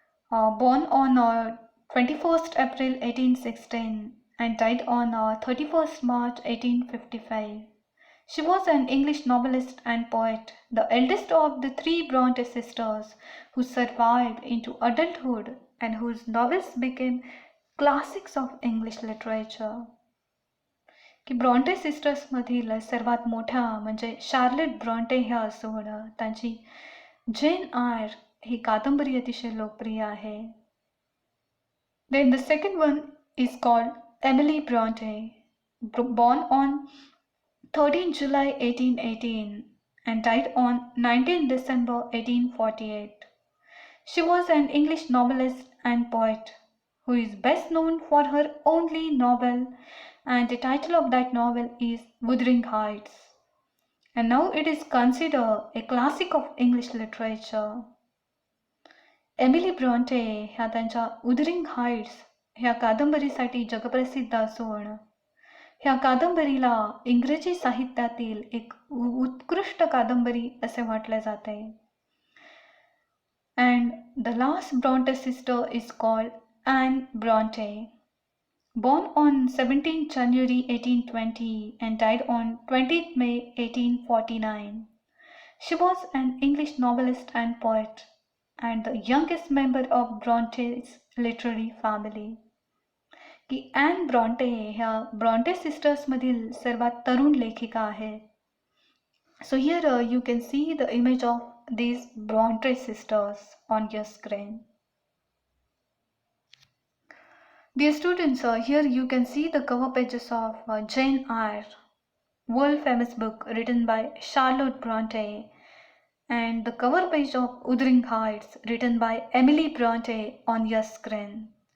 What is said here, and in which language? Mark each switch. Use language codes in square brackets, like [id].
[en] Born on 21st April 1816 and died on 31st March 1855. She was an English novelist and poet, the eldest of the 3 Bronte sisters who survived into adulthood and whose novels became classics of English literature. [mr] की Brontë सिस्टर्समधील सर्वात मोठ्या म्हणजे Charlotte Brontë ह्या असून त्यांची जेन आयर ही कादंबरी अतिशय लोकप्रिय आहे. [en] Then the second one is called Emily Bronte, born on 13 July 1818 and died on 19 December 1848. She was an English novelist and poet who is best known for her only novel, and the title of that novel is Wuthering Heights. And now it is considered a classic of English literature. [mr] Emily Bronte ह्या त्यांच्या उदरिंग heights ह्या कादंबरीसाठी जगप्रसिद्ध असून ह्या कादंबरीला इंग्रजी साहित्यातील एक उत्कृष्ट कादंबरी असे म्हटले जाते. [en] And the last Bronte sister is called Anne Bronte. Born on 17 January 1820 and died on 20th May 1849. She was an English novelist and poet, and the youngest member of Bronte's literary family. [mr] की and Brontë ह्या Brontë सिस्टर्समधील सर्वात तरुण लेखिका आहेत. [en] So here you can see the image of these Bronte sisters on your screen. Dear students, here you can see the cover pages of Jane Eyre, world famous book written by Charlotte Bronte, and the cover page of Wuthering Heights written by Emily Bronte on your screen.